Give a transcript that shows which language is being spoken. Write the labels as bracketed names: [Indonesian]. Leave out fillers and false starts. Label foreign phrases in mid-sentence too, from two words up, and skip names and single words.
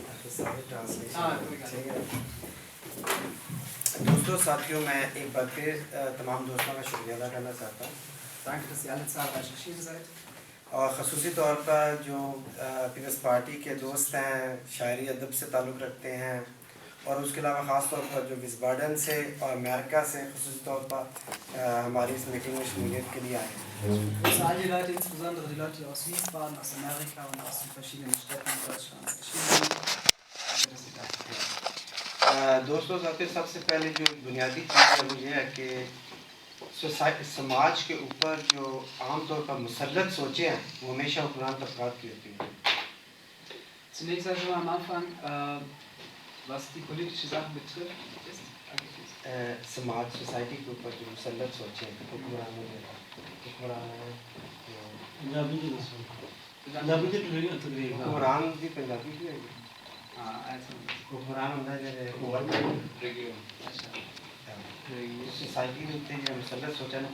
[Urdu] دوستوں ساتھیوں میں ایک بار پھر تمام دوستوں کا شکریہ ادا کرنا چاہتا ہوں. [German] Danke, dass ihr alle zahlreich erschienen seid. [Urdu] اور خصوصی طور پر جو پیپلز پارٹی کے دوست ہیں, شاعری ادب سے تعلق رکھتے ہیں, اور اس کے علاوہ خاص طور پر جو وزبارڈن سے اور امریکہ سے خصوصی طور پر ہماری اس میٹنگ میں شمولیت کے لیے آئے ہیں. [German] Grüße all die Leute, insbesondere die Leute aus Wiesbaden, aus Amerika und aus den verschiedenen Städten Deutschlands erschienen sind. Danke, dass ihr da seid. [Urdu] دوستوں ساتھی, سب سے پہلے جو بنیادی چیز ہے وہ یہ ہے کہ سماج کے اوپر جو عام طور پر مسلط سوچیں ہیں وہ ہمیشہ حکمران طبقات کی ہوتی ہیں. [German] Zunächst einmal am Anfang, was die politische Sache betrifft, ist [Urdu] سماج سوسائٹی کے اوپر جو مسلط سوچیں حکمران حکمران بھی پنجابی بھی ہے, حکمران سوسائٹی کے اوپر جو مسلط سوچا نا